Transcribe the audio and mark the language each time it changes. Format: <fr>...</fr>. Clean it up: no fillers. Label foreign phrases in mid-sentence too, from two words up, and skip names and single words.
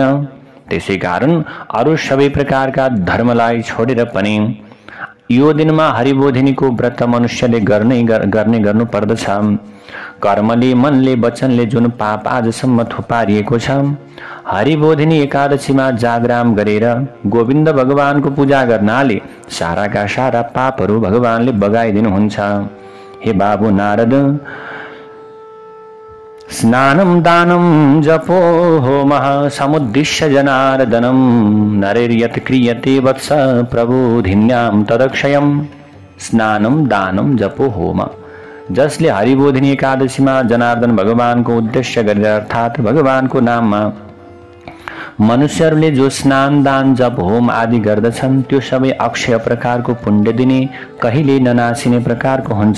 <ne>त्यसै कारण अरू सबै प्रकारका धर्मलाई छोडेर पनि यो दिनमा हरिबोधिनीको व्रत मनुष्यले गर्नु पर्दछ। कर्मले, मनले, वचनले जुन पाप आजसम्म थुपारिएको छ, हरिबोधिनी एकादशीमा जागराम गरेर गोविन्द भगवानको पूजा गर्नाले साराका सारा पापहरू भगवानले बगाइदिनुहुन्छ। हे बाबु नारद,</ne> <sa>स्नानं दानं जपो होमः समुद्दिश्य जनार्दनं नरेर्यत् क्रियते वत्स प्रबोधिन्यां तदक्षयम्। स्नानं दानं जपो होम,</sa> <ne>जसले हरिबोधिनी एकादशीमा जनार्दन भगवानको उद्देश्य गरेर अर्थात् भगवानको नाममा मनुष्यहरूले जो स्नान दान जप होम आदि गर्दछन्, त्यो सबै अक्षय प्रकारको पुण्य दिने, कहिले ननासिने प्रकारको हुन्छ।</ne>